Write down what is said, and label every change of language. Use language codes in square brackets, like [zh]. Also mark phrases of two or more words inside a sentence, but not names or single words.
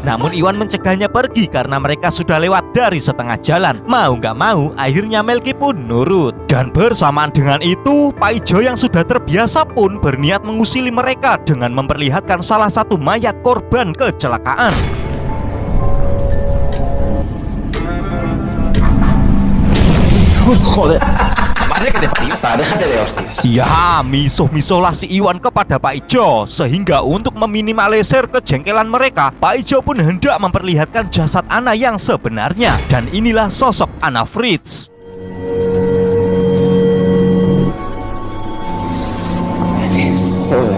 [id] Namun Iwan mencegahnya pergi karena mereka sudah lewat dari setengah jalan. Mau gak mau, akhirnya Melki pun nurut. Dan bersamaan dengan itu, Pak Ijo yang sudah terbiasa pun berniat mengusili mereka dengan memperlihatkan salah satu mayat korban kecelakaan. [es] Joder. Padre que te parió. Pa, déjate de hostias. [id] Ya, misuh-misuhlah si Iwan kepada Pak Ijo. Sehingga untuk meminimalisir kejengkelan mereka, Pak Ijo pun hendak memperlihatkan jasad Ana yang sebenarnya. Dan inilah sosok Anna Fritz. [es] Joder.